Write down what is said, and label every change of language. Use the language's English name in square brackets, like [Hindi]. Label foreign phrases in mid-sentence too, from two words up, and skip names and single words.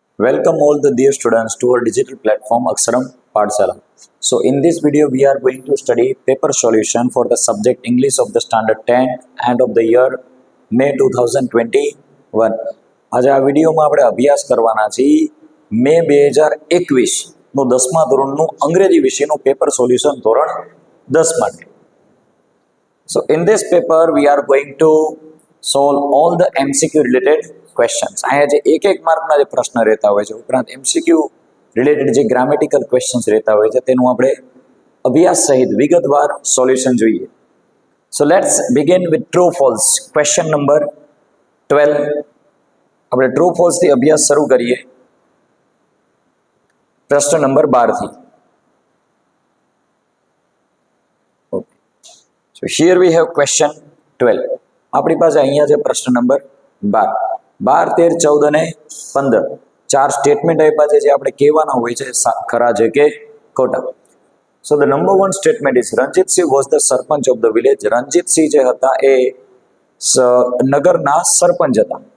[English] Welcome all the dear students to our digital platform Aksharam Pathshala. So in this video we are going to study paper solution for the subject English of the standard 10 and of the year May 2021. [Gujarati] આજે આ વિડીયોમાં આપણે અભ્યાસ કરવાના છીએ મે 2021 નું 10મા ધોરણનું અંગ્રેજી વિષયનું [English] paper solution [Gujarati] ધોરણ 10 માટે. [English] So in this paper we are going to solve all the MCQ related questions. [Gujarati] અહીંયા જે એક માર્કના જે પ્રશ્ન રહેતા હોય છે ઉપરાંત [English] MCQ related [Gujarati] જે [English] grammatical questions [Gujarati] રહેતા હોય છે તેનું આપણે અભ્યાસ સહિત વિગતવાર સોલ્યુશન જોઈએ. [English] So let's begin with true false. Question number 12. [Gujarati] આપણે [English] true false [Gujarati] થી અભ્યાસ શરૂ કરીએ પ્રશ્ન નંબર 12 થી. [English] Okay. So here we have question 12. [Gujarati] આપણી પાસે અહીંયા છે પ્રશ્ન નંબર 12, 13, 14 અને 15 ચાર સ્ટેટમેન્ટ આપ્યા છે જે આપણે કહેવાના હોય છે ખરા છે કે ખોટા. [English] So the number 1 statement is Ranjitsinh was the sarpanch of the village. [Gujarati] રણજીતસિંહ જે હતા એ નગરના સરપંચ હતા.